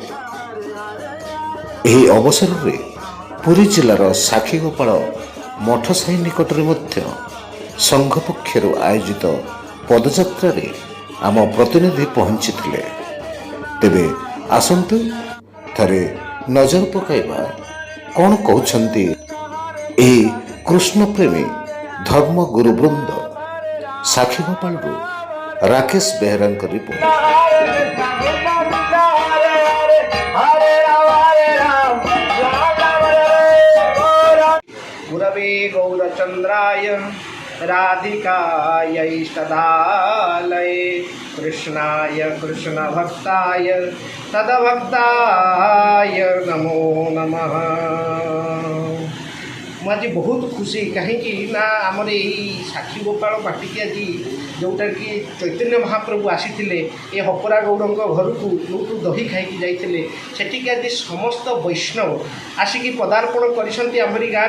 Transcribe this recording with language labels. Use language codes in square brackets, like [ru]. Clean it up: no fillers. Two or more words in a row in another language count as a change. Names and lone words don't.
[or] ଏହି ଅବସରରେ ପୁରୀ ଜିଲ୍ଲାର ସାକ୍ଷୀଗୋପାଳ ମଠ ସାହି ନିକଟରେ ମଧ୍ୟ ସଂଘ ପକ୍ଷରୁ ଆୟୋଜିତ ପଦଯାତ୍ରାରେ ଆମ ପ୍ରତିନିଧି ପହଞ୍ଚିଥିଲେ। ତେବେ ଆସନ୍ତୁ ଥରେ ନଜର ପକାଇବା କ'ଣ କହୁଛନ୍ତି ଏହି କୃଷ୍ଣପ୍ରେମୀ ଧର୍ମ ଗୁରୁବୃନ୍ଦ। ସାକ୍ଷୀଗୋପାଳରୁ ରାକେଶ ବେହେରାଙ୍କ ରିପୋର୍ଟ। [sa] गुरवे गौरचन्द्राय राधिकायै सदालये कृष्णाय कृष्णभक्ताय तदभक्ताय नमो नमः। [or] ମୁଁ ଆଜି ବହୁତ ଖୁସି, କାହିଁକି ନା ଆମର ଏଇ ସାକ୍ଷୀଗୋପାଳ ବାଟିକି ଆଜି ଯେଉଁଟାକି ଚୈତନ୍ୟ ମହାପ୍ରଭୁ ଆସିଥିଲେ ଏ ହପରା ଗୌଡ଼ଙ୍କ ଘରକୁ, ଯେଉଁଠୁ ଦହି ଖାଇକି ଯାଇଥିଲେ, ସେଠିକି ଆଜି ସମସ୍ତ ବୈଷ୍ଣବ ଆସିକି ପଦାର୍ପଣ କରିଛନ୍ତି ଆମରି ଗାଁରେ।